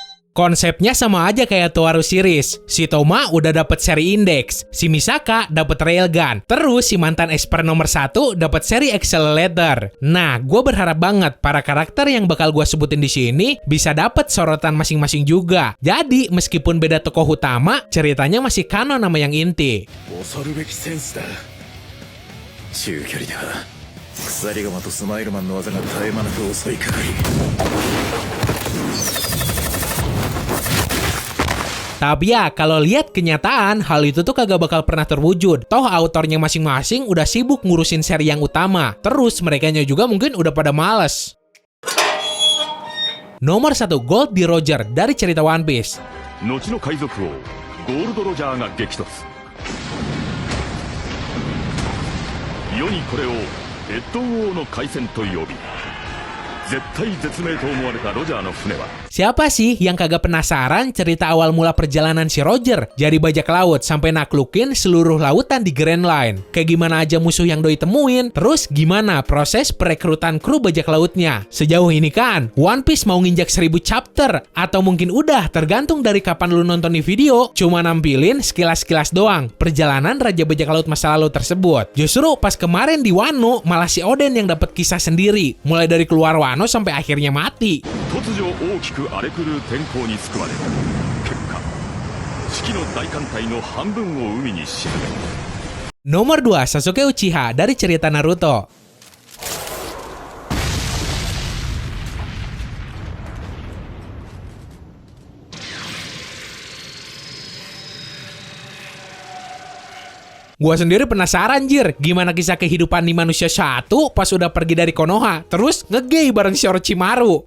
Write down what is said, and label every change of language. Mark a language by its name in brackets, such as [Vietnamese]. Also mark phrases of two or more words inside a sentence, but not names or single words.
[Indonesian] Konsepnya sama aja kayak Toaru series. Si Toma udah dapet seri Index, si Misaka dapet Railgun, terus si mantan Esper nomor 1 dapet seri Accelerator. Nah, gue berharap banget para karakter yang bakal gue sebutin di sini bisa dapet sorotan masing-masing juga. Jadi, meskipun beda tokoh utama, ceritanya masih kanon sama yang inti. [Japanese] 中距離では鎖鎌とスマイルマンの技が絶え間なく襲いかかり [Indonesian] Tapi ya, kalau lihat kenyataan, hal itu tuh kagak bakal pernah terwujud. Toh autornya masing-masing udah sibuk ngurusin seri yang utama. Terus merekanya juga mungkin udah pada males. Nomor 1, Gold di Roger dari cerita One Piece. [Japanese] 後の海賊王ゴールド・ロジャーが激突世にこれをレッドウォーの海戦と呼び絶体絶命と思われたロジャーの船は [Indonesian] Siapa sih yang kagak penasaran cerita awal mula perjalanan si Roger jadi bajak laut sampai naklukin seluruh lautan di Grand Line? Kayak gimana aja musuh yang doi temuin, terus gimana proses perekrutan kru bajak lautnya? Sejauh ini kan, One Piece mau nginjak 1000 chapter, atau mungkin udah tergantung dari kapan lu nonton di video, cuma nampilin sekilas-sekilas doang perjalanan Raja Bajak Laut masa lalu tersebut. Justru pas kemarin di Wano, malah si Oden yang dapat kisah sendiri, mulai dari keluar Wano sampai akhirnya mati. [Japanese] 突如大きく荒れ狂う天候に救われ結果四季の大艦隊の半分を海に沈め [Indonesian] Nomor 2, Sasuke Uchiha dari cerita Naruto. Gua sendiri penasaran jir, gimana kisah kehidupan nih manusia satu pas udah pergi dari Konoha, terus ngegay bareng si Orochimaru.